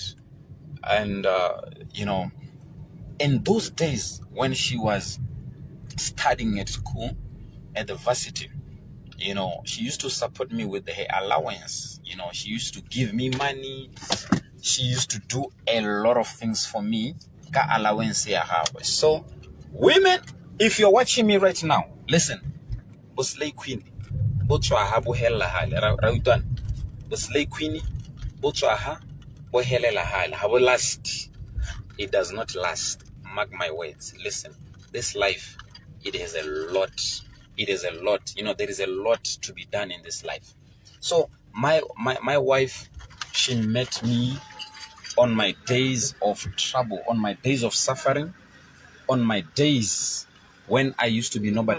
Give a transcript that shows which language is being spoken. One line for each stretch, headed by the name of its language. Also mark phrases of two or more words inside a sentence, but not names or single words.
English: And, you know, in those days when she was studying at school, at the varsity, you know, she used to support me with her allowance. You know, she used to give me money. She used to do a lot of things for me.
Tswana: Ka allowance ya hawe.
English: So, women, if you're watching me right now, listen.
Tswana: Bo
English: slay queen,
Tswana: bo tswa ha bo hella hale. Ra utlwana? Bo
English: slay queen,
Tswana: bo tswa ha bo helela hale. Ha bo
English: last. It does not last. Mark my words. Listen, this life, it has a lot. It is a lot. You know, there is a lot to be done in this life. So my wife, she met me on my days of trouble, on my days of suffering, on my days when I used to be nobody.